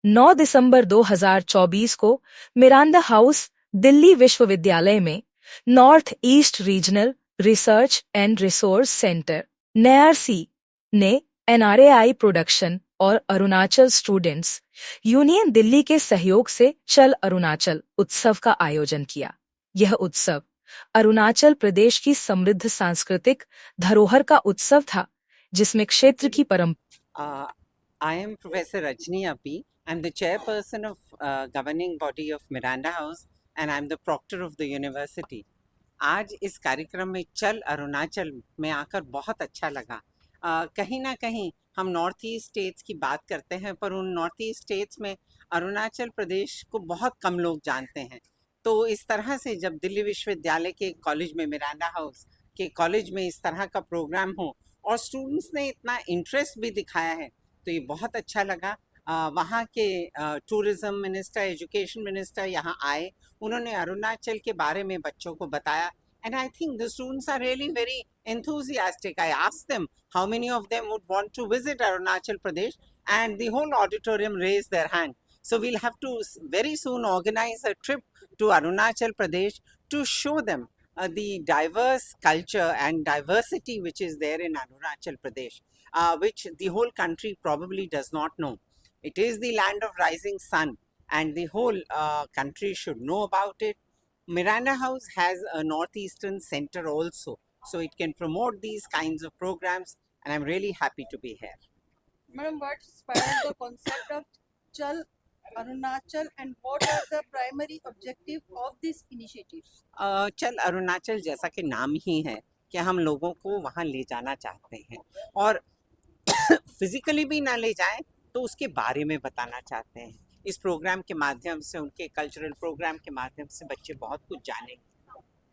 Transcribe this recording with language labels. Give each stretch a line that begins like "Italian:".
Hindi: 9 दिसंबर 2024 को Miranda house Delhi विश्वविद्यालय में north east regional research and resource centre NIRC ने NRAI प्रोडक्शन और अरुणाचल स्टूडेंट्स यूनियन दिल्ली के सहयोग से चल अरुणाचल उत्सव का आयोजन किया। यह उत्सव अरुणाचल प्रदेश की समृद्ध सांस्कृतिक धरोहर का उत्सव था, जिसमें क्षेत्र की परंपरा।
English: I am Professor Rajni Appi. I'm the chairperson of governing body of Miranda House and I'm the proctor of the university. आज इस कार्यक्रम में चल अरुणाचल में आकर बहुत अच्छा लगा। कहीं ना कहीं हम नॉर्थ ईस्ट स्टेट्स की बात करते हैं, पर उन नॉर्थ ईस्ट स्टेट्स में अरुणाचल प्रदेश को बहुत कम लोग जानते हैं। तो इस तरह से जब दिल्ली विश्वविद्यालय के कॉलेज में, मिरांडा हाउस के कॉलेज में इस तरह का प्रोग्राम हो और स्टूडेंट्स ने इतना इंटरेस्ट भी दिखाया है, तो ये बहुत अच्छा लगा। वहाँ के टूरिज़्म मिनिस्टर, एजुकेशन मिनिस्टर यहाँ आए, उन्होंने अरुणाचल के बारे में बच्चों को बताया। And I think the students are really very enthusiastic. I asked them how many of them would want to visit Arunachal Pradesh, and the whole auditorium raised their hand. So we'll have to very soon organize a trip to Arunachal Pradesh to show them the diverse culture and diversity which is there in Arunachal Pradesh, which the whole country probably does not know. It is the land of rising sun, and the whole country should know about it. Miranda House has a northeastern center also, so it can promote these kinds of programs, and I'm really happy to be here. Madam, what inspired the concept of Chal Arunachal and what are the primary objective of this initiative?
Hindi: चल अरुणाचल जैसा कि नाम ही है कि हम लोगों को वहाँ ले जाना चाहते हैं, और फिजिकली भी ना ले जाएं तो उसके बारे में बताना चाहते हैं। इस प्रोग्राम के माध्यम से, उनके कल्चरल प्रोग्राम के माध्यम से बच्चे बहुत कुछ जानेंगे।